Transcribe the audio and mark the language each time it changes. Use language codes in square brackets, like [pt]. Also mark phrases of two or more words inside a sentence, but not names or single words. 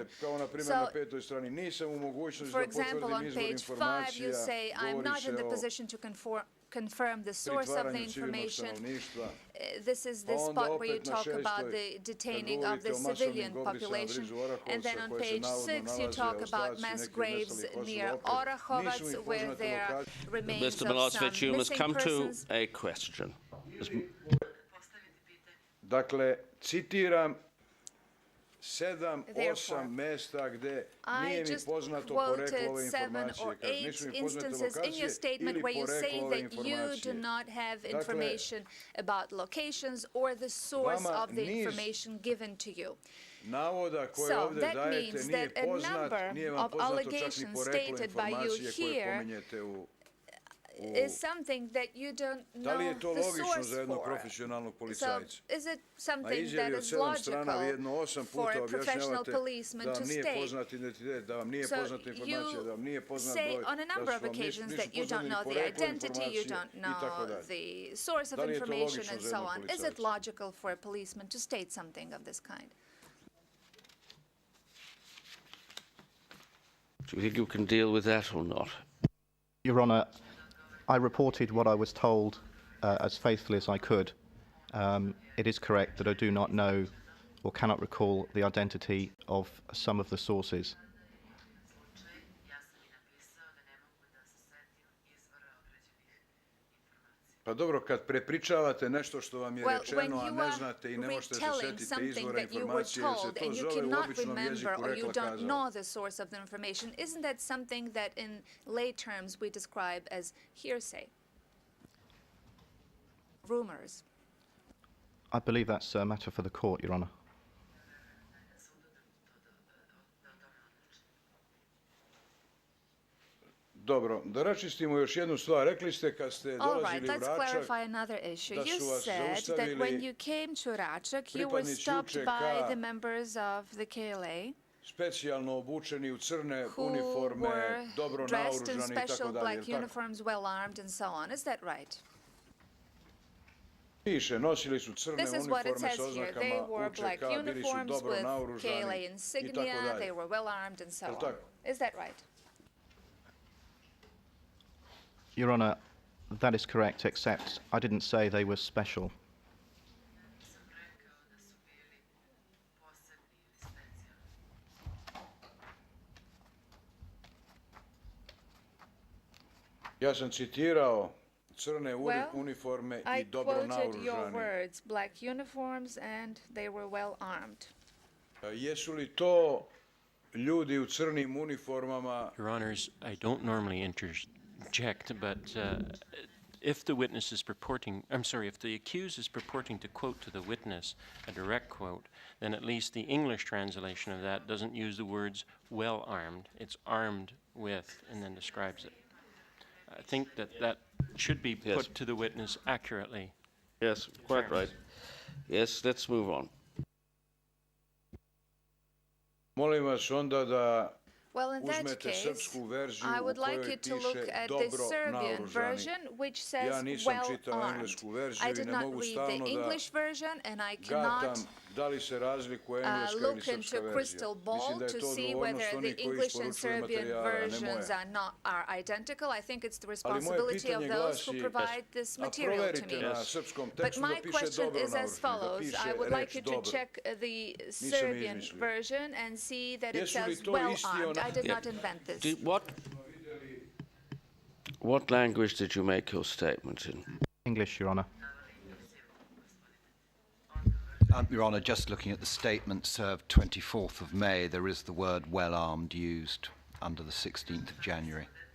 [en] So, for example, on page 5 you say, I'm not in the position to confirm the source of the information. This is the spot where you talk about the detaining of the civilian population. And then on page 6 you talk about mass graves near Orahovac, where there are remains Mr. of some Milosevic, you must missing come persons. to a question. [sr] Dakle, citiram 7-8 mesta gde nije mi poznato poreklo ove informacije. Kaže, nisu mi poznate lokacije ili poreklo ove informacije. [en] You do not have information about locations or the source of the information given to you. [sr] Navoda koje [en] So [sr] ovde [en] that [sr] dajete [en] means [sr] nije [en] that a [sr] poznat, [en] number [sr] nije vam [en] of [sr] poznato čak ni [en] allegations [sr] poreklo [en] stated by you [sr] informacije koje [en] here [sr] pominjete u [en] is something that you don't [sr] Da li [en] know [sr] je to [en] the [sr] logično [en] source [sr] za jednog [en] for. [sr] profesionalnog [en] So [sr] policajca? [en] is it [sr] A [en] something [sr] izjavi [en] that [sr] od [en] is [sr] 7 strana [en] logical [sr] jedno 8 [en] for [sr] puta [en] a professional [sr] objašnjavate [en] policeman [sr] da [en] to [sr] vam nije [en] state? [sr] poznat identitet, da vam nije [en] So [sr] poznata informacija, da vam nije poznat [en] say [sr] broj, [en] on a number of [sr] da su vam [en] occasions [sr] nisu [en] that you don't [sr] poznati [en] know the [sr] poreklo [en] identity, you [sr] informacije [en] don't [sr] i tako [en] know [sr] dalje. [en] the source of [sr] Da li je to [en] information [sr] logično [en] and [sr] za [en] so [sr] jednog [en] on. Is it [sr] policajca? [en] logical for a policeman to state something of this kind? Do you think you can deal with that or not? Your Honour, I reported what I was told as faithfully as I could. It is correct that I do not know or cannot recall the identity of some of the sources. [sr] Pa dobro, kad prepričavate nešto što vam je [en] Well, [sr] rečeno, [en] when [sr] a [en] you [sr] ne [en] are [sr] znate i ne možete se [en] retelling [sr] setiti [en] something [sr] izvora [en] that you were [sr] informacije, jer se [en] told [sr] to [en] and you [sr] zove u [en] cannot [sr] običnom [en] remember [sr] jeziku [en] or you [sr] rekla [en] don't [sr] kazala. [en] know the source of the information, isn't that something that in lay terms we describe as hearsay? Rumors. I believe that's a matter for the court, Your Honour. [sr] Dobro, da raščistimo još jednu stvar. Rekli ste kad ste [en] All [sr] dolazili [en] right, [sr] u [en] let's [sr] Račak, [en] clarify another issue. [sr] da [en] You [sr] su vas [en] said that [sr] zaustavili [en] when you came to Račak, you were [sr] pripadnici [en] stopped [sr] UČK [en] by the members of the KLA [sr] specijalno obučeni u crne [en] who [sr] uniforme, [en] were [sr] dobro [en] dressed in [sr] naoružani i tako [en] special [sr] dalje. [en] black [sr] Jel' tako? [en] uniforms, well armed and so on. Is that right? [sr] Piše, nosili su crne [en] This is what it [sr] uniforme [en] says [sr] sa [en] here. They [sr] oznakama [en] wore black [sr] UČK, bili su [en] uniforms [sr] dobro [en] with KLA [sr] naoružani i tako [en] insignia, they [sr] dalje. [en] were well armed and so [sr] Jel' [en] on. [sr] tako? [en] Is that right? Your Honour, that is correct, except I didn't say they were special. [sr] Ja sam citirao crne [en] Well, [sr] uniforme [en] I [sr] i dobro [en] quoted your [sr] naoružani. [en] words, black uniforms, and they were well armed. [sr] Jesu li to ljudi u crnim uniformama? [en] Your Honours, I don't normally interject, but if the witness is purporting, I'm sorry, if the accused is purporting to quote to the witness a direct quote, then at least the English translation of that doesn't use the words well armed. It's armed with, and then describes it. I think that should be Yes. put to the witness accurately. Yes, quite right. Yes, let's move on. [sr] Molim vas onda da [en] Well, in that [sr] uzmete [en] case, [sr] srpsku verziju [en] I [sr] u [en] would like [sr] kojoj [en] you to look [sr] piše [en] at the [sr] dobro [en] Serbian [sr] naoružani. [en] version, which [sr] Ja [en] says [sr] nisam [en] well [sr] čitao [en] armed. [sr] englesku [en] I [sr] verziju i [en] did [sr] ne [en] not [sr] mogu [en] read [sr] stalno [en] the [sr] da [en] English version, and I cannot [sr] gatam da li se razlikuje engleska ili [en] look [sr] srpska [en] into [sr] verzija. [en] crystal ball [sr] Mislim da je to [en] to see [sr] odgovornost [en] whether [sr] onih [en] the [sr] koji [en] English and [sr] isporučuju [en] Serbian [sr] materijale, a ne [en] versions [sr] moja. [en] are identical. I think it's the [sr] Ali moje [en] responsibility of [sr] pitanje [en] those who [sr] glasi, [en] provide this [sr] a [en] material to [sr] proverite [en] me. [sr] na srpskom [en] But [sr] tekstu da [en] my [sr] piše [en] question [sr] dobro [en] is as [sr] naoružani, da [en] follows. [sr] piše [en] I would like [sr] reč [en] you to [sr] dobro. [en] check the [sr] Nisam [en] Serbian [sr] izmislio. [en] version and see that it [sr] Jesu li [en] says [sr] to [en] well [sr] isti [en] armed. [sr] ona- [en] I did Yeah. not invent this. What language did you make your statement in? English, Your Honour. Your Honour, just looking at the statement served 24th of May, there is the word well armed used under the 16th of January.